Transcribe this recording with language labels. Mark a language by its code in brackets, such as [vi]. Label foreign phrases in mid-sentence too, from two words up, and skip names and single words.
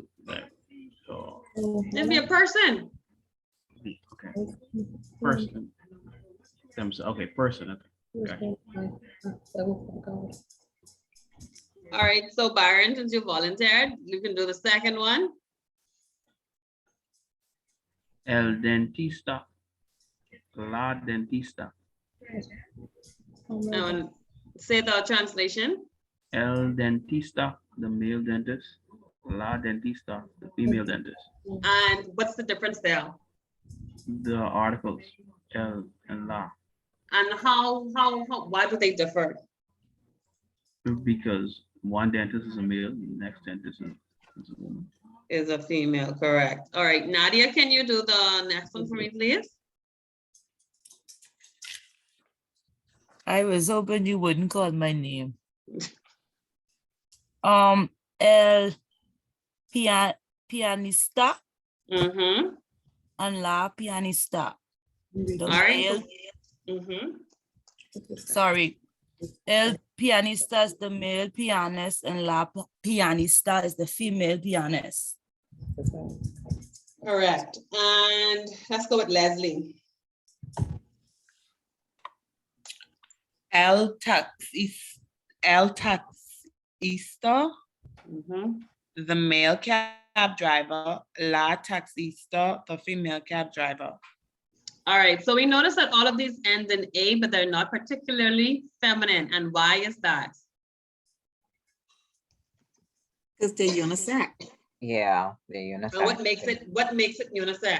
[en] So, Just be a person. okay, person. Okay, person. Okay. All right, so Byron, since you volunteered, you can do the second one. [es] El dentista. La dentista. [en] And say the translation. [es] El dentista, [en] the male dentist. [es] La dentista, [en] the female dentist. And what's the difference there? The articles, el and la. And why do they differ? Because one dentist is a male, next dentist is a woman. Is a female, correct. All right, Nadia, can you do the next one for me, please? I was hoping you wouldn't call my name. [es] Pianista Mm-hmm. and la pianista. [en] The All right. male, Mm-hmm. sorry. [es] El pianista [en] is the male pianist and [es] la pianista [en] is the female pianist. Correct. And let's go with Leslie. [es] El taxista, Mm-hmm. [en] the male cab driver, [es] la taxista, [en] the female cab driver. All right, so we notice that all of these end in A, but they're not particularly feminine. And why is that? Because they're unisex. Yeah, they're And unisex. what makes it unisex?